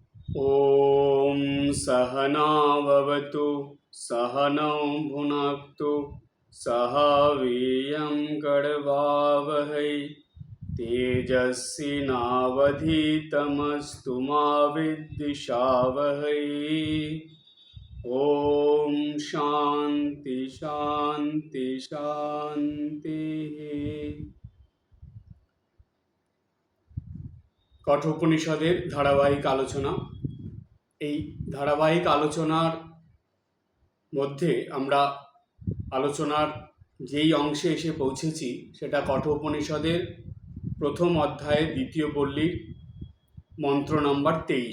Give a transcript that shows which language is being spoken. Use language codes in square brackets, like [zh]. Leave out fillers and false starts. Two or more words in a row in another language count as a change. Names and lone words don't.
[sa] ॐ सहना भवतु सहनौ भुनक्तु सह वीर्यं करवावहै तेजस्विनावधीतमस्तु मा विद्विषावहै। ॐ शान्ति शान्ति शान्तिः। [bn] কঠোপনিষদের ধারাবাহিক আলোচনা। এই ধারাবাহিক আলোচনার মধ্যে আমরা আলোচনার যেই অংশে এসে পৌঁছেছি সেটা কঠোপনিষদের প্রথম অধ্যায়ের দ্বিতীয় পল্লীর মন্ত্র নম্বর 23।